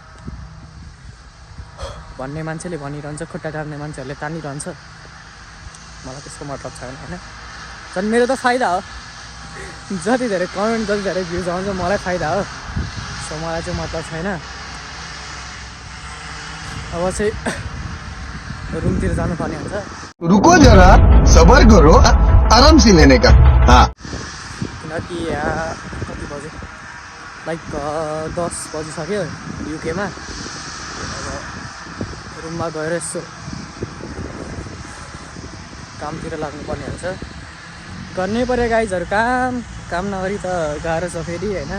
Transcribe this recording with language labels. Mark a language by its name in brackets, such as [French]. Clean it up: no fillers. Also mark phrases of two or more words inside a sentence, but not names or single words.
[Nepali] भन्ने मान्छेले भनिरहन्छ, खुट्टा टार्ने मान्छेहरूले तानिरहन्छ, मलाई त्यसको मतलब छैन होइन। झन् मेरो त फाइदा हो, जति धेरै कमेन्ट जति धेरै भ्युज आउँछ मलाई फाइदा हो। सो मलाई चाहिँ मतलब छैन। अब चाहिँ रुमतिर जानुपर्ने हुन्छ। [Hindi] रुको जरा, सबर करो, आराम से लेने का। हाँ, [Nepali] किनकि यहाँ कति बज्यो, लाइक 10 बजिसक्यो युकेमा। अब रुममा गएर यसो कामतिर लाग्नुपर्ने हुन्छ। गर्नै पऱ्यो गाइजहरू काम नगरी त गाह्रो छ फेरि होइन।